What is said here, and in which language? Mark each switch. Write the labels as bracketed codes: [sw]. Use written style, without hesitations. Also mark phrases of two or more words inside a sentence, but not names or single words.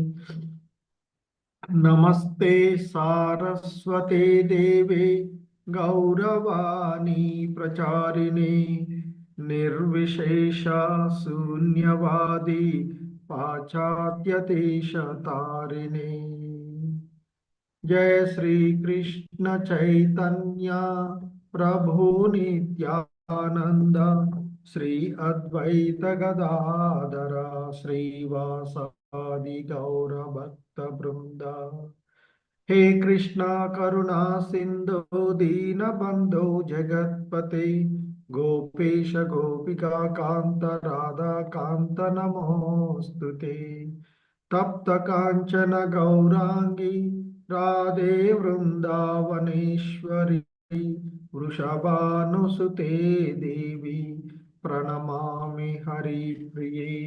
[sa] నమస్తే సారస్వతే దేవే గౌరవాణి ప్రచారిణే నిర్విశేష శూన్యవాది పాశ్చాత్య దేశతారిణే. जय श्री कृष्ण चैतन्य प्रभु नित्यानंद श्री अद्वैत गदाधर श्रीवासादि गौर भक्त वृंद. हे कृष्णा करुणा सिंधु दीन बंधु जगतपते गोपेश गोपिका कांत राधा कांत नमोस्तुते. तप्त कांचन गौरांगी राधे वृंदावनेश्वरी वृषभानुसुते देवी प्रणमामि हरिप्रिये.